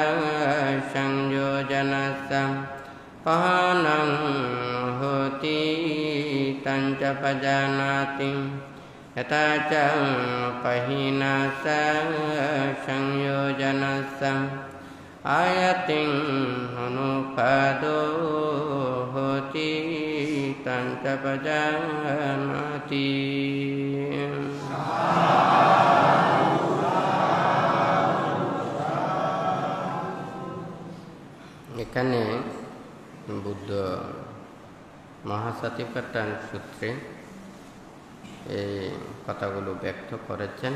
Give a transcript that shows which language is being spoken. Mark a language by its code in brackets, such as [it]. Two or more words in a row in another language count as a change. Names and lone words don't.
[pi] संयोजनस्य पहानं होति तञ्च पजानाति यथा च पहीनस्य संयोजनस्य आयतिं अनुपादो होति तञ्च पजानाति। [bn] এখানে বুদ্ধ মহাসতিপাট্টান সূত্রে এই কথাগুলো ব্যক্ত করেছেন।